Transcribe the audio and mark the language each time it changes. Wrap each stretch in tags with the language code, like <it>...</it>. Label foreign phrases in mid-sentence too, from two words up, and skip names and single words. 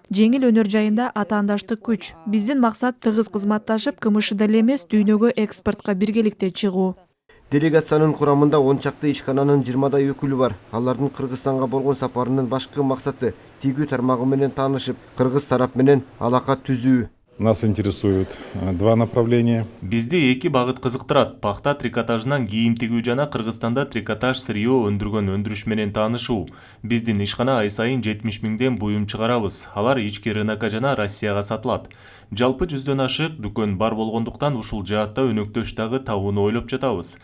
<ky>Жеңил өнөр жайында атаандаштык күч. Биздин максат тыгыз кызматташып, КМШда эле эмес, дүйнөгө экспортко биргеликте чыгуу. Делегациянын курамында 10 чакты ишкананын 20дай өкүлү бар. Алардын Кыргызстанга болгон сапарынын башкы максаты тигүү тармагы менен таанышып, кыргыз тарап менен алака түзүү.</ky> <ru>Нас интересует два направления.</ru> <ky>Бизди эки багыт кызыктырат. Пахта трикотажынан кийим тигүү жана Кыргызстанда трикотаж сырьё өндүргөн өндүрүш менен таанышуу. Биздин ишкана ай сайын 70 миңден буюм чыгарабыз. Алар ички рынокко жана Россияга сатылат. Жалпы 100дөн ашык дүкөн бар болгондуктан ушул жаатта өнөктөш дагы табууну ойлоп жатабыз.</ky>